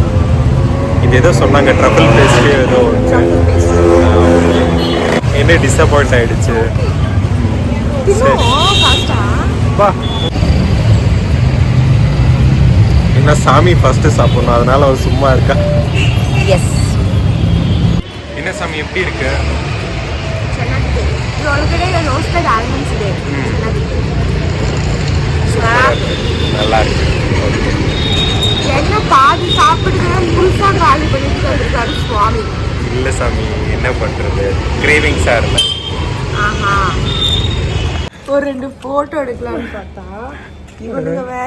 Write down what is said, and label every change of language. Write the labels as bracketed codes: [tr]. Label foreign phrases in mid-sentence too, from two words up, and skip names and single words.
[ta] இது ஏதோ சொன்னாங்க, [en] truffle pastry [ta] ஏதோ என்ன டிசப்பாயிண்ட் ஆயிடுச்சு. வா, என்ன சாமி ஃபஸ்ட்டு சாப்பிட்ணும், அதனால அவன் சும்மா இருக்கா. எஸ். என்ன சாமி எப்படி இருக்கு? [kn] ಚೆನ್ನಾಗಿದೆ. ಇದು ಒಳಗಡೆ [en] roasted almonds [kn] ಇದೆ. [ta] நல்லா இருக்கு. ஓகே. என்ன பாதி சாப்பிடுறத முழுசா காலி பண்ணிட்டு வந்திருக்காரு சுவாமி. இல்லை சாமி, என்ன பண்ணுறது, கிரேவிங்ஸாக இருந்தேன். ஆஹா, ஒரு 2 போட்டோ எடுக்கலாம்னு பார்த்தா இவனுங்க வேற